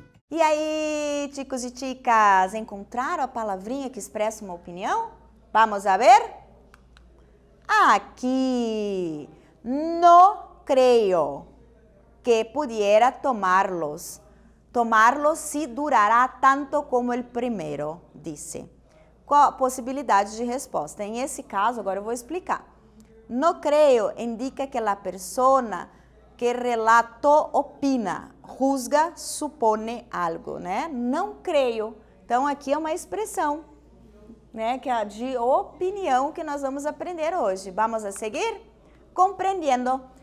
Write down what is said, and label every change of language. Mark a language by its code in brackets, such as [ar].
[pt] E aí, aí, chicos e chicas? Encontraram a palavrinha que expressa uma opinião? [es] Vamos a ver? Aqui. No creo que pudiera tomarlos. Tomarlos si durará tanto como el primero, disse. [pt] Qual a possibilidade de resposta? Em esse caso, agora eu vou explicar. [es] No creo [pt] indica que a pessoa que relatou opina, [es] juzga, supone algo, [pt] né? Não creio. Então, aqui é uma expressão, né, que é de opinião que nós vamos aprender hoje. [es] Vamos a seguir? [pt] Compreendendo.